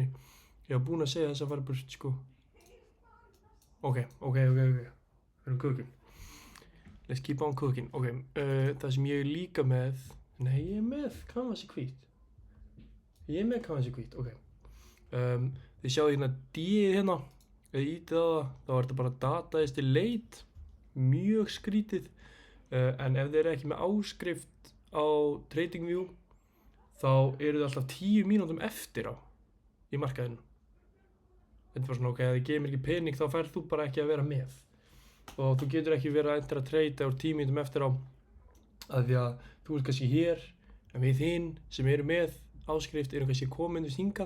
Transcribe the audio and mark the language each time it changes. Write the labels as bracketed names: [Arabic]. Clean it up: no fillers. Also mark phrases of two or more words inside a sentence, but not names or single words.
[Icelandic] Ég var búinn að segja þess að fara burt, sko. Ok. Við erum cooking. [English] Let's keep on cooking. [Icelandic] Ok, það sem ég er líka með, nei, ég er með canvasi hvít. Ok. Þið sjáðu hérna D-ið hérna, eða ítið á það, þá er þetta bara [English] data is delayed, [Icelandic] mjög skrítið. En ef þið eru ekki með áskrift á TradingView, þá eru þið alltaf 10 mínútum eftir á í markaðinu. Þetta er bara svona, ok, ef þið gefur mér ekki pening þá færð þú bara ekki að vera með. Og þú getur ekki verið að enter að trade á 10 mínútum eftir á, af því að þú ert kannski hér, en við hinn sem eru með áskrift erum kannski komin hingað.